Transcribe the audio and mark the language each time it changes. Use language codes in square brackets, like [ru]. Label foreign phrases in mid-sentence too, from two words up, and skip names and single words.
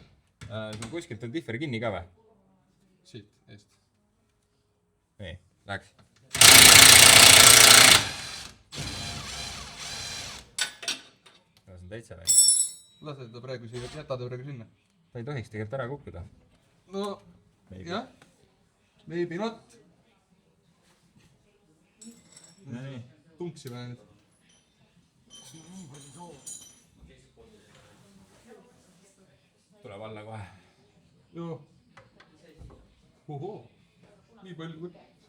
[et] sul kuskilt on tihver kinni ka või? Siit, eest. Nii, läks. See on täitsa välja. Lase ta praegu siia, jäta ta praegu sinna. Ta ei tohiks tegelikult ära kukkuda. No, [en] Maybe. jah. Maybe not. [et] Nii. Tunksime nüüd. Tuleb alla kohe. Joo. Ohoo. Nii palju kui...